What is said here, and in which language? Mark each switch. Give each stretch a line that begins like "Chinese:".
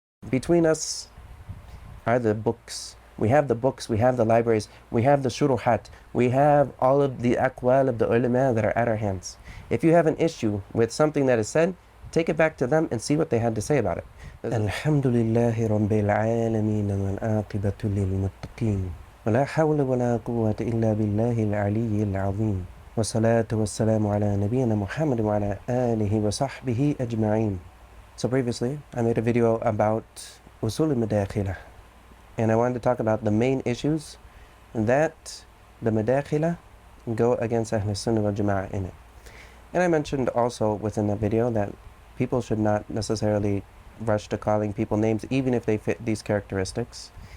English: between us are the books. We have the books, we have the libraries, we have the shuruhat, we have all of the aqwal of the ulama that are at our hands. If you have an issue with something that is said, take it back to them and see what they had to say about it.
Arabic: Alhamdulillahi Rabbil Alameen wal aqibatu lil muttaqeen. ولا حول ولا قوة إلا بالله العلي العظيم والصلاة والسلام على نبينا محمد وعلى آله وصحبه أجمعين.
English: So previously, I made a video about usul al-madakhilah, and I wanted to talk about the main issues that the madakhilah go against Ahl Sunnah wal Jama'ah in it. And I mentioned also within that video that people should not necessarily rush to calling people names even if they fit these characteristics.